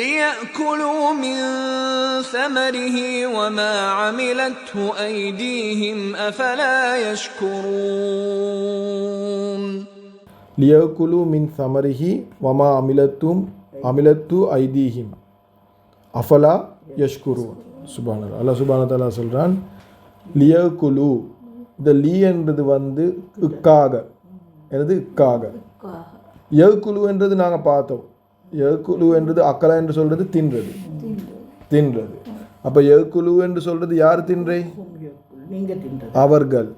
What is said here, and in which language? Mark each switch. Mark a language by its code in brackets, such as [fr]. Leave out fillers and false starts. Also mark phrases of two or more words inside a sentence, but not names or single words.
[ar] لِيَأْكُلُوا مِنْ ثَمَرِهِ وَمَا عَمِلَتْهُ أَيْدِيهِمْ أَفَلَا يَشْكُرُونَ لِيَأْكُلُوا مِنْ ثَمَرِهِ وَمَا عَمِلَتْهُ أَيْدِيهِمْ أَفَلَا يَشْكُرُونَ சுப்ஹானல்லாஹ். [ta] அல்லாஹ் [ar] سبحانه وتعالى [ta] சொல்றான் லியகுலு. இந்த லி என்றது வந்து இக்காக, எனது இக்காக. யகுலு என்றது நாங்கள் பார்த்தோம். யகுலு என்றது அக்கலா என்று சொல்றது தின்றது, தின்றது. அப்போ யகுலு என்று சொல்றது யார் தின்றை? அவர்கள்.